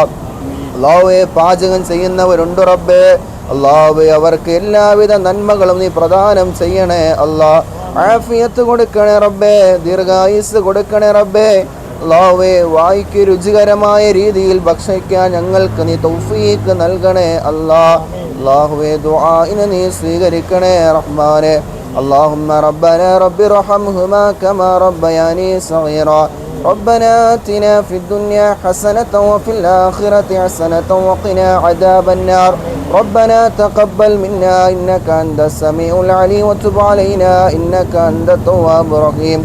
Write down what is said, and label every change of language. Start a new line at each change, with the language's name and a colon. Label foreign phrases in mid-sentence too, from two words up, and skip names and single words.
Malayalam: അള്ളാഹുവേ പാചകം ചെയ്യുന്നവരുണ്ട് റബ്ബേ, അള്ളാഹുവേ അവർക്ക് എല്ലാവിധ നന്മകളും നീ പ്രദാനം ചെയ്യണേ അള്ളാഹ്. ആഫിയത്ത് കൊടുക്കണേ റബ്ബേ, ദീർഘായുസ് കൊടുക്കണേ റബ്ബേ. അള്ളാഹുവേ വായിക്ക് രുചികരമായ രീതിയിൽ ഭക്ഷിക്കാൻ ഞങ്ങൾക്ക് നീ തൗഫീഖ് നൽകണേ അള്ളാഹ്. അള്ളാഹുവേ ദുആഇനെ നീ സ്വീകരിക്കണേ റഹ്മാനെ.
Arabic: اللهم ربنا رب ارحمهما كما ربياني صغيرا. ربنا آتنا في الدنيا حسنة وفي الآخرة حسنة وقنا عذاب النار. ربنا تقبل منا إنك أنت السميع العليم وتب علينا إنك أنت التواب الرحيم.